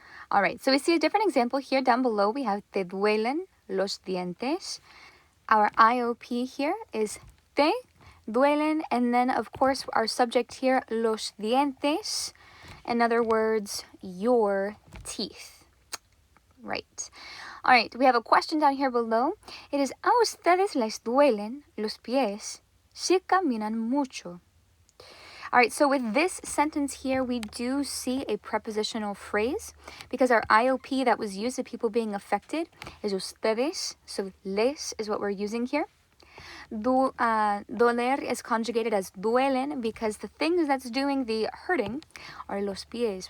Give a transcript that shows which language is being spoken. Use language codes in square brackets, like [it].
[en] All right, so we see a different example here down below. We have [es] te duelen los dientes. [en] Our IOP here is [es] te duelen, [en] and then of course our subject here, [es] los dientes. [en] In other words, your teeth. Right. All right, we have a question down here below. It is, [es] ¿a ustedes les duelen los pies si caminan mucho? [en] All right, so with this sentence here, we do see a prepositional phrase because our IOP that was used to people being affected is ustedes, so les is what we're using here. Doler is conjugated as duelen because the things that's doing the hurting are [es] los pies.